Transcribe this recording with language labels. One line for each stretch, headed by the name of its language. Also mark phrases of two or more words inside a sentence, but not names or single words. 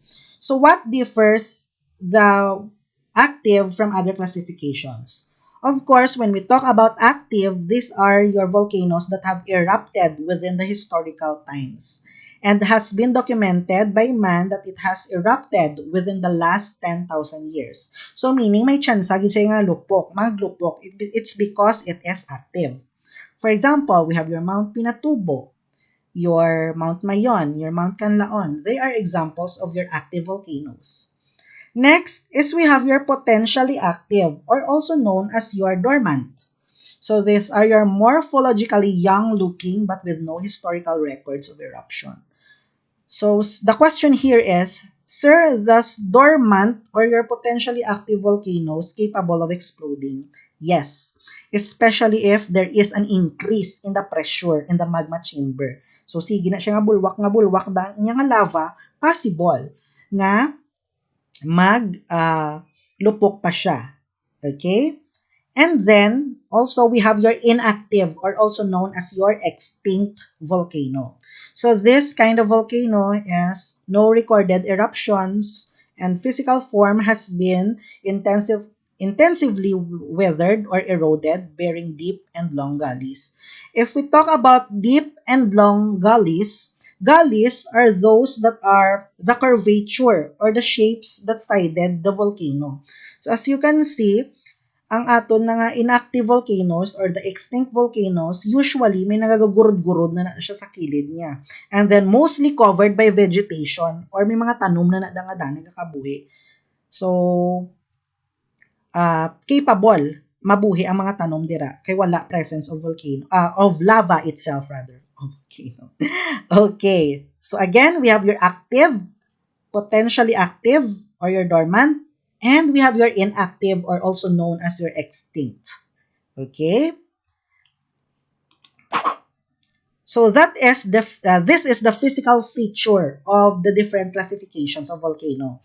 English: So what differs the active from other classifications? Of course, when we talk about active, these are your volcanoes that have erupted within the historical times and has been documented by man that it has erupted within the last 10,000 years. So meaning
Hiligaynon: may chance gid siya nga lupok, maglupok.
English: It's because it is active. For example, we have your Mount Pinatubo, your Mount Mayon, your Mount Canlaon. They are examples of your active volcanoes. Next is we have your potentially active or also known as your dormant. So these are your morphologically young looking but with no historical records of eruption. So the question here is, sir, does dormant or your potentially active volcanoes capable of exploding? Yes, especially if there is an increase in the pressure in the magma chamber.
Hiligaynon: So sige na siya nga bulwak da niya nga lava, possible nga lupok pa siya.
English: Okay? And then, also, we have your inactive or also known as your extinct volcano. So this kind of volcano has no recorded eruptions and physical form has been intensively weathered or eroded, bearing deep and long gullies. If we talk about deep and long gullies, gullies are those that are the curvature or the shapes that sided the volcano. So as you can see,
Hiligaynon: ang aton na nga
English: inactive volcanoes or the extinct volcanoes,
Hiligaynon: usually may nagagurod-gurod na siya sa kilid niya.
English: And then mostly covered by vegetation or
Hiligaynon: may mga tanom na nadanga-dana nagkakabuhi.
English: So, capable
Hiligaynon: mabuhi ang mga tanom dira kay wala
English: presence of volcano, of lava itself rather. Okay. Okay. So again, we have your active, potentially active, or your dormant, and we have your inactive or also known as your extinct. Okay? So that is this is the physical feature of the different classifications of volcano.